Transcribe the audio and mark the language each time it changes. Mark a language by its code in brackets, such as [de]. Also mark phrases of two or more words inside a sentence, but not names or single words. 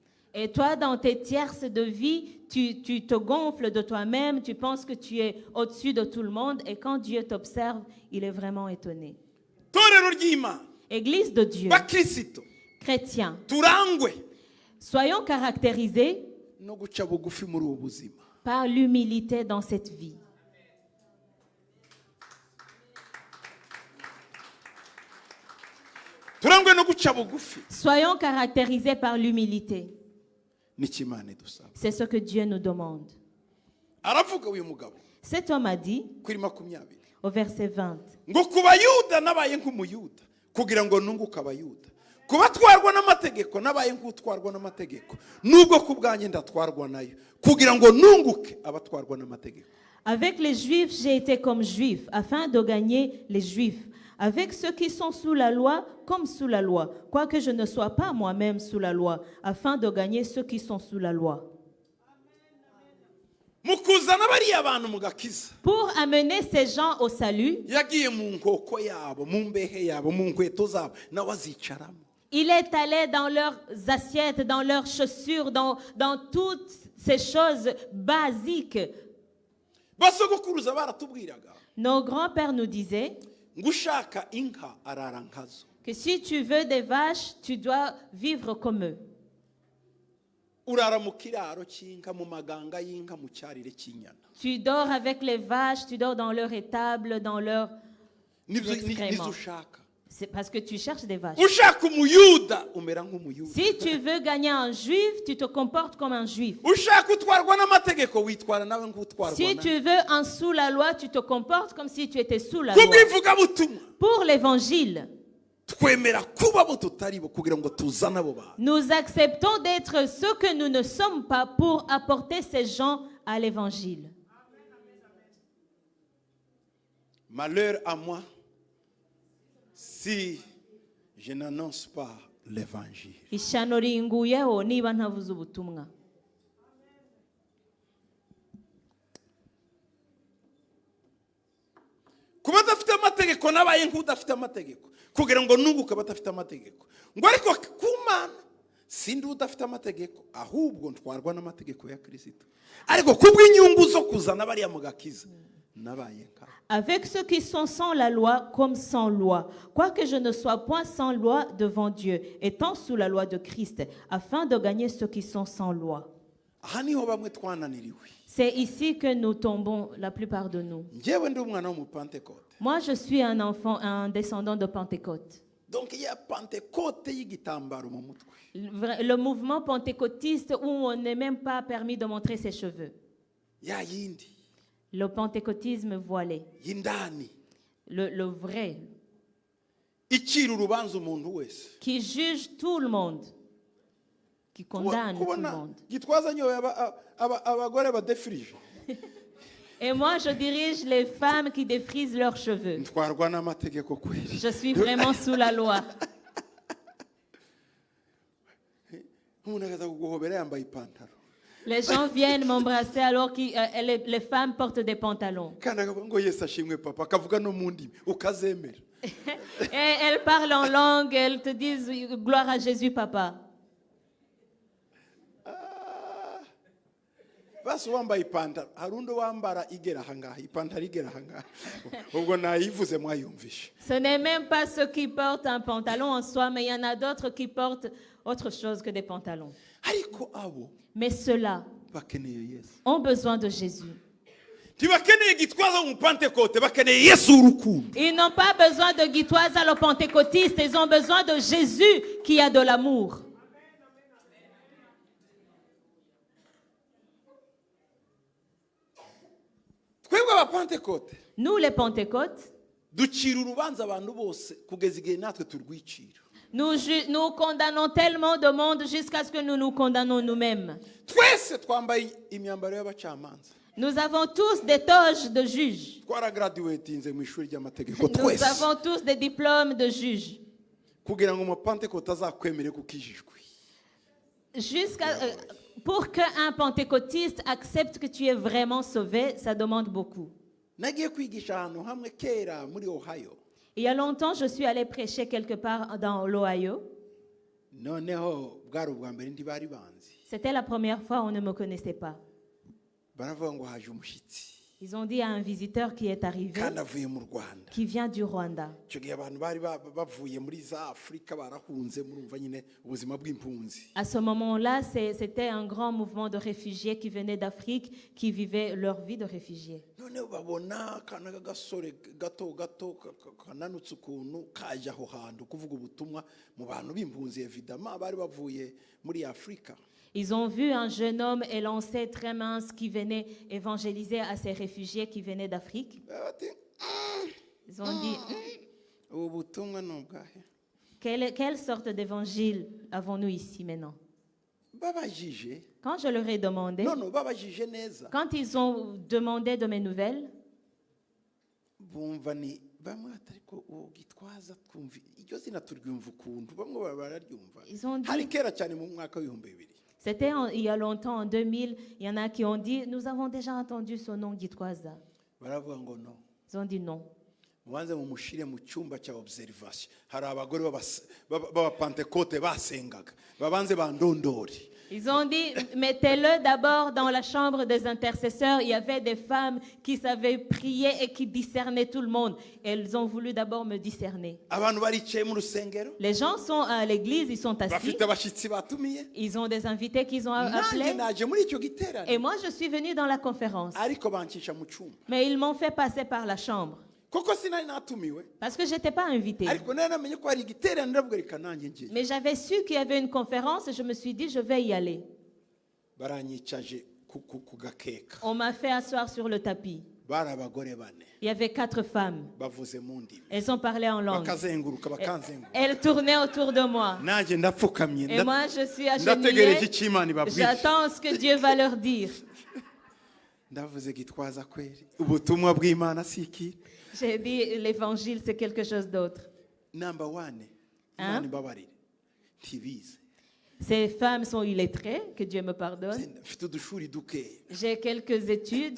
[fr] Et toi, dans tes tierces de vie, tu te gonfles de toi-même, tu penses que tu es au-dessus de tout le monde. Et quand Dieu t'observe, il est vraiment étonné. [rw] torero ry'Imana, [fr] Église de Dieu, [rw] bakristo, [fr] chrétiens, [rw] turangwe [fr] soyons caractérisés [rw] no guca bugufi muri ubu buzima. [fr] par l'humilité dans cette vie. [rw] Turangwe no guca bugufi. [fr] Soyons caractérisés par l'humilité. [rw] Nicyo Imana idusaba. [fr] C'est ce que Dieu nous demande. [rw] Aravuga uyu mugabo [fr] Cet homme a dit, [rw] kuri 20 [fr] au verset 20, [rw] ngo ku bayuda nabaye nk'umuyuda kugira ngo nunguke abayuda, kubatwarwa n'amategeko nabaye nk'utwarwa n'amategeko, nubwo ku bwanjye ndatwarwa nayo kugira ngo nunguke abatwarwa n'amategeko. [fr] avec les Juifs, j'ai été comme Juif, afin de gagner les Juifs. Avec ceux qui sont sous la loi, comme sous la loi, quoique je ne sois pas moi-même sous la loi, afin de gagner ceux qui sont sous la loi. [rw] Mu kuzana bariya bantu mu gakiza, [fr] Pour amener ces gens au salut, [rw] yagiye mu nkoko yabo, mu mbehe yabo, mu nkweto zabo, nawe azicaramo. [fr] il est allé dans leurs assiettes, dans leurs chaussures, dans toutes ces choses basiques. [rw] Basogokuruza baratubwiraga [fr] Nos grands-pères nous disaient [rw] ngo ushaka inka arara nkazo. [fr] que si tu veux des vaches, tu dois vivre comme eux. [rw] Urara mu kiraro cy'inka, mu maganga y'inka, mu cyarire cy'inyana. [fr] Tu dors avec les vaches, tu dors dans leur étable, dans leur excréments. [rw] Nizo ushaka. [fr] C'est parce que tu cherches des vaches. [rw] Ushaka umuyuda umera nk'umuyuda. [fr] Si tu veux gagner un juif, tu te comportes comme un juif. [rw] Ushaka utwarwa n'amategeko witwara nawe nk'utwarwa [fr] Si [rw] nawe. [fr] tu veux un sous la loi, tu te comportes comme si tu étais sous la loi. [rw] Kubw'ivugabutumwa [fr] Pour l'évangile, [rw] twemera kuba abo tutari bo kugira ngo tuzane abo bantu. [fr] nous acceptons d'être ce que nous ne sommes pas pour apporter ces gens à l'évangile. Malheur à moi si je n'annonce pas l'évangile. [rw] Ishyano ringuyeho niba ntavuze ubutumwa. Kuba adafite amategeko nabaye nk'udafite amategeko kugira ngo nunguke badafite amategeko, ngo ariko ku Mana sindi udafite amategeko ahubwo ntwarwa n'amategeko ya Kristo, ariko kubw'inyungu zo kuzana bariya mu gakiza nabaye nka. [fr] Avec ceux qui sont sans la loi comme sans loi, quoique je ne sois point sans loi devant Dieu, étant sous la loi de Christ, afin de gagner ceux qui sont sans loi. [rw] Aha niho bamwe twananiriwe. [fr] C'est ici que nous tombons, la plupart de nous. [rw] Njyewe ndi umwana w'umupantekote, [fr] Moi, je suis un enfant, un descendant de Pentecôte. donc il y a [rw] pantekote y'igitambaro mu mutwe. [fr] Le mouvement pentecôtiste où on n'est même pas permis de montrer ses cheveux. [rw] Ya yindi [fr] Le pentecôtisme voilé. [rw] y'indani [fr] Le vrai. [rw] icira urubanza umuntu wese. [fr] Qui juge tout le monde. Qui condamne tout le [rw] Kubona [fr] monde. [rw] Gitwaza nyoye abagore badefirije. [fr] Et moi, je dirige les femmes qui défrisent leurs cheveux. [rw] Ntwarwa n'amategeko kweli. [fr] Je suis vraiment sous la loi. [rw] Umuntu akaza kuguhobera yambaye ipantaro. [fr] Les gens viennent m'embrasser alors que les femmes portent des pantalons. [rw] Kandi akavuga ngo Yesu ashimwe papa, akavuga no mu ndimi ukazemera. [fr] Et elles parlent en langue, elles te disent gloire à Jésus, papa. [rw] Basi wambaye ipantaro, hari undi wambara igera ahangaha, ipantaro igera ahangaha. Ubwo nayivuze mwayumvishe. [fr] Ce n'est même pas ceux qui portent un pantalon en soi, mais il y en a d'autres qui portent autre chose que des pantalons. [rw] Ariko abo [fr] Mais ceux-là [rw] bakeneye Yesu. [fr] ont besoin de Jésus. [rw] Ntibakeneye Gitwaza mu pantekote, bakeneye Yesu urukundo. [fr] Ils n'ont pas besoin de guitoise à le pentecôtiste, ils ont besoin de Jésus qui a de l'amour. [rw] Twebwe abapantekote [fr] Nous, les pentecôtes, [rw] ducira urubanza abantu bose kugeza igihe natwe turwicira. [fr] nous condamnons tellement de monde jusqu'à ce que nous nous condamnons nous-mêmes. [rw] Twese twambaye imyambaro y'abacamanza. [fr] Nous avons tous des toges de juges. [rw] Twaragraduatinze mu ishuri ry'amategeko [fr] Nous [rw] twese. [fr] avons tous des diplômes de juges. [rw] Kugira ngo umupantekote azakwemere kukijijwe. [fr] Pour qu'un pentecôtiste accepte que tu es vraiment sauvé, ça demande beaucoup. [rw] Nagiye kwigisha ahantu hamwe kera muri Ohio. [fr] Il y a longtemps, je suis allée prêcher quelque part dans l'Ohio. [rw] Noneho bwari ubwa mbere ndi bari banzi. [fr] C'était la première fois, on ne me connaissait pas. [rw] baravuga ngo haje umushyitsi [fr] Ils ont dit à un visiteur qui est arrivé, [rw] kandi avuye mu Rwanda. [fr] qui vient du Rwanda. [rw] Icyo gihe abantu bari bavuye muri za Afurika barahunze, murumva nyine ubuzima bw'impunzi. [fr] À ce moment-là, c'était un grand mouvement de réfugiés qui venaient d'Afrique, qui vivaient leur vie de réfugiés. [rw] Noneho babona akana k'agasore gato kananutse ukuntu kaje aho hantu kuvuga ubutumwa mu bantu b'impunzi, evidemment bari bavuye muri Afurika. [fr] Ils ont vu un jeune homme élancé, très mince, qui venait évangéliser à ces réfugiés qui venaient d'Afrique. Ils ont dit, [rw] ubu butumwa ni ubwahe? [fr] quelle sorte d'évangile avons-nous ici maintenant? [rw] Babajije [fr] Quand je leur ai demandé, [rw] babajije neza, [fr] quand ils ont demandé de mes nouvelles, [rw] bumva ni bamwe atariko ugitwaza twumva iryo zina turyumva ukuntu, bamwe bararyumva. [fr] ils ont [rw] Hari [fr] dit, [rw] kera cyane mu mwaka w'ibihumbi bibiri. [fr] c'était il y a longtemps, en 2000, il y en a qui ont dit, nous avons déjà entendu ce nom Gitwaza. [rw] Baravuga ngo no, [fr] Ils ont dit non. [rw] mubanze mumushire mu cyumba cya observation, hari abagore b'abapantekote basengaga, babanze bandondori. [fr] Ils ont dit, mettez-le d'abord dans la chambre des intercesseurs. Il y avait des femmes qui savaient prier et qui discernaient tout le monde. Elles ont voulu d'abord me discerner. [rw] Abantu baricaye mu rusengero, [fr] Les gens sont à l'église, ils sont assis. [rw] bafite abashyitsi batumiye. [fr] Ils ont des invités qu'ils ont [rw] Nanjye [fr] appelés. [rw] naje muri icyo giterane, [fr] Et moi, je suis venue dans la conférence. [rw] ariko bancisha mu cyumba. [fr] Mais ils m'ont fait passer par la chambre. [rw] Koko sinari natumiwe, [fr] Parce que je n'étais pas invitée. [rw] ariko nari namenye ko hari igiterane, ndavuga reka nanjye ngiye. [fr] Mais j'avais su qu'il y avait une conférence et je me suis dit, je vais y aller. [rw] Baranyicaje ku gakeka. [fr] On m'a fait asseoir sur le tapis. [rw] Bari abagore bane [fr] Il y avait 4 femmes. [rw] bavuze mu ndimi, [fr] Elles ont parlé en langue. [rw] bakazenguruka bakanzenguruka. [fr] Elles tournaient autour de moi. [rw] Nanjye ndapfukamye, [fr] Et moi, je suis [rw] ndategereje [fr] agenouillée. [rw] icyo Imana ibabwira. [fr] J'attends ce que Dieu va leur dire. [rw] Ndavuze Gitwaza kweri, ubutumwa bw'Imana si iki. [fr] J'ai dit, l'évangile, c'est quelque chose d'autre. [en] Number one, [fr] Hein? [rw] Imana ibabarire, ntibize. [fr] Ces femmes sont illettrées, que Dieu me pardonne. [rw] Mfite udushuri dukeya, [fr] J'ai quelques études.